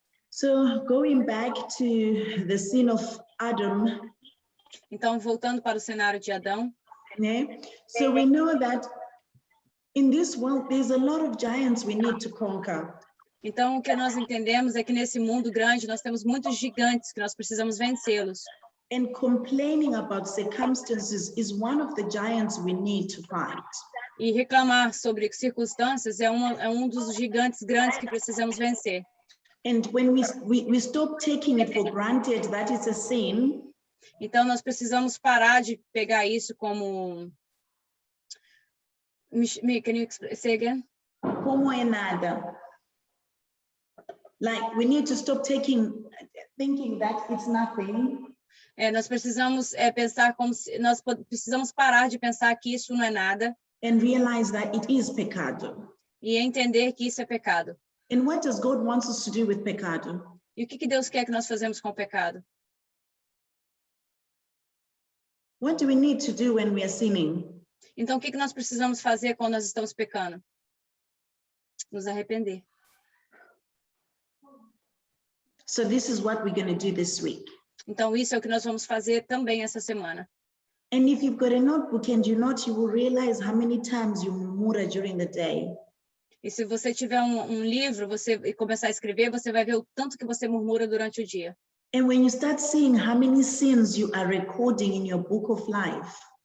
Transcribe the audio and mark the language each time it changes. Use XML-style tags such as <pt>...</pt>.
<en>So, going back to the scene of Adam,</en> <pt>Então, voltando para o cenário de Adão, né?</pt> <en>So we know that in this world, there's a lot of giants we need to conquer.</en> <pt>então o que nós entendemos é que nesse mundo grande nós temos muitos gigantes que nós precisamos vencê-los.</pt> <en>And complaining about circumstances is one of the giants we need to fight.</en> <pt>E reclamar sobre circunstâncias é um dos gigantes grandes que precisamos vencer.</pt> <en>And when we stop taking it for granted that it's a sin,</en> <pt>então nós precisamos parar de pegar isso como...</pt> <en>Can you say again?</en> <pt>Como é nada.</pt> <en>Like, we need to stop thinking that it's nothing.</en> <pt>Nós precisamos pensar como se... Nós precisamos parar de pensar que isso não é nada.</pt> <en>And realize that it is pecado.</en> <pt>E entender que isso é pecado.</pt> <en>And what does God want us to do with pecado?</en> <pt>E o que Deus quer que nós fazemos com o pecado?</pt> <en>What do we need to do when we are sinning?</en> <pt>Então, o que nós precisamos fazer quando nós estamos pecando? Nos arrepender.</pt> <en>So this is what we're going to do this week.</en> <pt>Então, isso é o que nós vamos fazer também essa semana.</pt> <en>And if you've got a notebook and you note, you will realize how many times you murmur during the day.</en> <pt>E se você tiver um livro, e começar a escrever, você vai ver o tanto que você murmura durante o dia.</pt> <en>And when you start seeing how many sins you are recording in your book of life.</en>